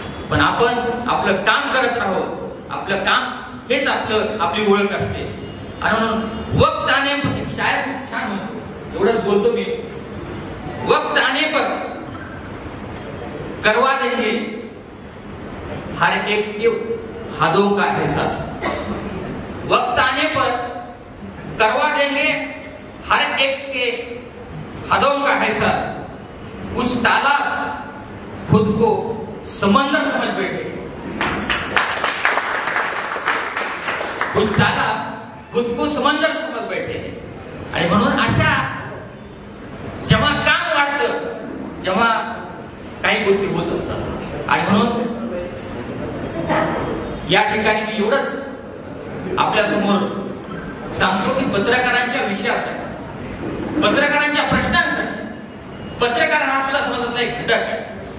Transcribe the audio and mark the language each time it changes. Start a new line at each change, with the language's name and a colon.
Marathi: पण आपण आपलं काम करत राहू. आपलं काम हेच आपली ओळख असते. आणि म्हणून
Hindi: वक्त आने पर,
Marathi: एक शायर खूप छान म्हणतो, एवढंच बोलतो मी,
Hindi: वक्त आने पर करवा देंगे हर एक के हाथों का एहसास. वक्त आने पर करवा देंगे हर एक के हाथों का एहसास. कुछ तालाब खुद को समंदर समझ बैठे, कुछ तालाब खुद को समंदर समझ बैठे.
Marathi: आणि म्हणून अशा जेव्हा काम वाढतं जेव्हा काही गोष्टी होत असतात. आणि म्हणून या ठिकाणी मी एवढंच आपल्या समोर सांगतो की पत्रकारांच्या विषयासाठी, पत्रकारांच्या प्रश्नांसाठी, पत्रकार हा सुद्धा समाजातला एक घटक आहे.